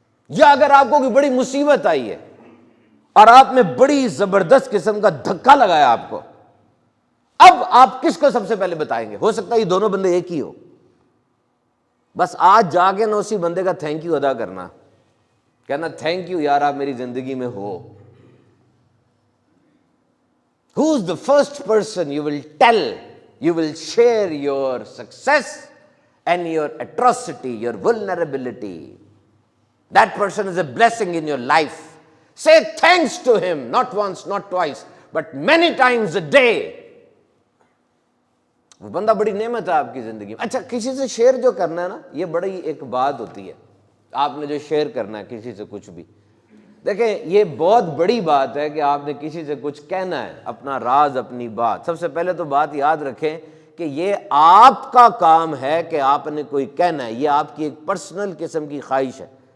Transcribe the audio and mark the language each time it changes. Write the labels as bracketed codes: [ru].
[ur] یا اگر آپ کو کوئی بڑی مصیبت آئی ہے اور آپ نے بڑی زبردست قسم کا دھکا لگایا آپ کو، اب آپ کس کو سب سے پہلے بتائیں گے؟ ہو سکتا ہے یہ دونوں بندے ایک ہی ہو، بس آج جا کے نہ اسی بندے کا تھینک یو ادا کرنا، کہنا تھینک یو یار آپ میری زندگی میں ہو۔ [en] Who's the first person you will tell? You will share your success and your atrocity, your vulnerability. That person is a blessing in your life. Say thanks to him, not once, not twice, but many times a day. [ur] وہ بندہ بڑی نعمت ہے آپ کی زندگی میں۔ اچھا کسی سے شیئر جو کرنا ہے نا، یہ بڑی ایک بات ہوتی ہے، آپ نے جو شیئر کرنا ہے کسی سے کچھ بھی، دیکھیں یہ بہت بڑی بات ہے کہ آپ نے کسی سے کچھ کہنا ہے، اپنا راز، اپنی بات۔ سب سے پہلے تو بات یاد رکھیں کہ یہ آپ کا کام ہے کہ آپ نے کوئی کہنا ہے، یہ آپ کی ایک پرسنل قسم کی خواہش ہے،